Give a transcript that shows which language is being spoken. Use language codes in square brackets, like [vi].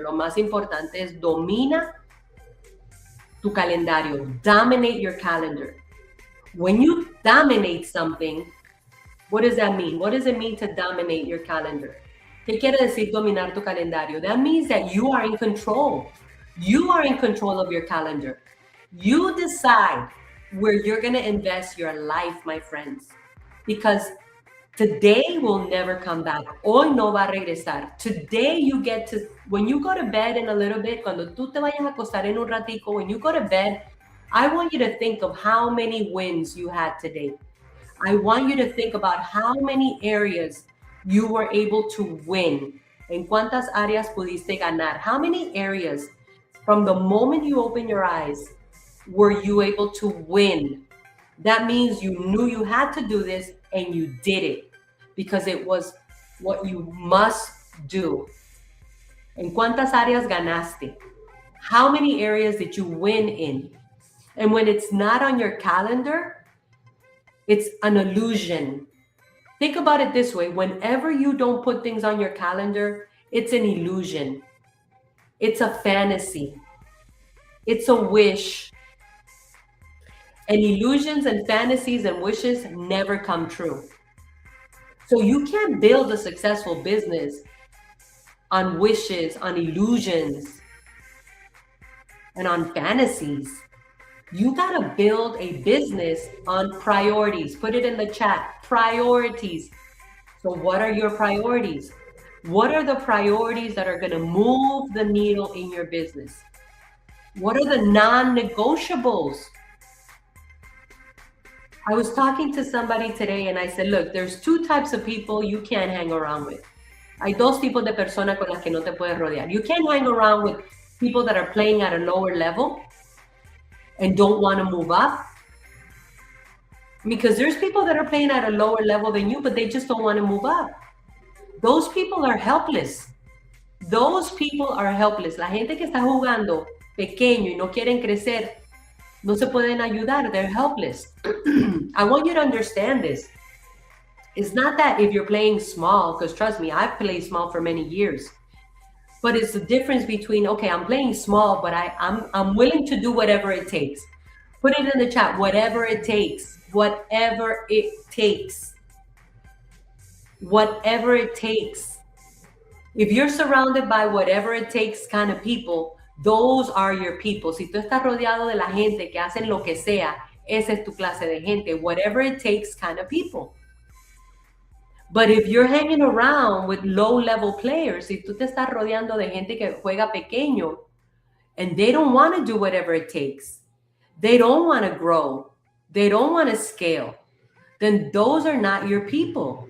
[es] Lo más importante es domina tu calendario. [en] Dominate your calendar. When you dominate something, what does that mean? What does it mean to dominate your calendar? [es] ¿Qué quiere decir dominar tu calendario? [en] That means that you are in control. You are in control of your calendar. You decide where you're going to invest your life, my friends. Because today will never come back. [es] Hoy no va a regresar. [en] Today you get to, when you go to bed in a little bit, [es] cuando tú te vayas a acostar en un ratico, [en] when you go to bed, I want you to think of how many wins you had today. I want you to think about how many areas you were able to win. [es] En cuántas áreas pudiste ganar. [en] How many areas from the moment you open your eyes were you able to win? That means you knew you had to do this and you did it because it was what you must do. [es] En cuántas áreas ganaste? [en] How many areas did you win in? And when it's not on your calendar, it's an illusion. Think about it this way. Whenever you don't put things on your calendar, it's an illusion. It's a fantasy. It's a wish. And illusions and fantasies and wishes never come true. So you can't build a successful business on wishes, on illusions, and on fantasies. You gotta build a business on priorities. Put it in the chat, priorities. So what are your priorities? What are the priorities that are going to move the needle in your business? What are the non-negotiables? I was talking to somebody today and I said, look, there's two types of people you can't hang around with. [es] Hay dos tipos de personas con las que no te puedes rodear. [en] You can't hang around with people that are playing at a lower level and don't want to move up. Because there's people that are playing at a lower level than you, but they just don't want to move up. Those people are helpless. Those people are helpless. [es] La gente que está jugando pequeño y no quieren crecer, no se pueden ayudar. [en] They're helpless. I want you to understand this. It's not that if you're playing small, because trust me, I've played small for many years. But it's the difference between, okay, I'm playing small, but I'm willing to do whatever it takes. Put it in the chat, whatever it takes. Whatever it takes. Whatever it takes. If you're surrounded by whatever it takes kind of people, those are your people. [es] Si tú estás rodeado de la gente que hacen lo que sea, esa es tu clase de gente. [en] Whatever it takes kind of people. But if you're hanging around with low-level players, [es] si tú te estás rodeando de gente que juega pequeño, [en] and they don't want to do whatever it takes, they don't want to grow, they don't want to scale, then those are not your people.